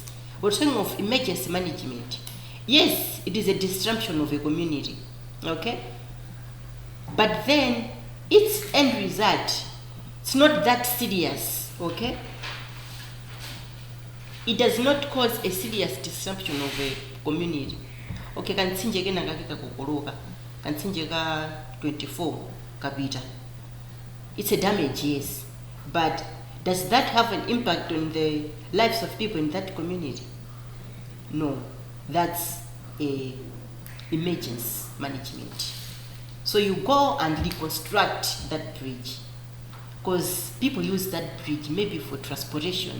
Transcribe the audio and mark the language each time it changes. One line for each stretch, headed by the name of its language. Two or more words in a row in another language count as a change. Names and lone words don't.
English: We're talking of emergency management. Yes, it is a disruption of a community, okay? But then its end result, it's not that serious, okay? It does not cause a serious disruption of a community.
Nyanja: Okay, kanitsinje ke nanga kakokoloka, kanitsinje ka 24 kapita.
English: It's a damage, yes, but does that have an impact on the lives of people in that community? No, that's a emergency management. So you go and reconstruct that bridge, because people use that bridge maybe for transportation.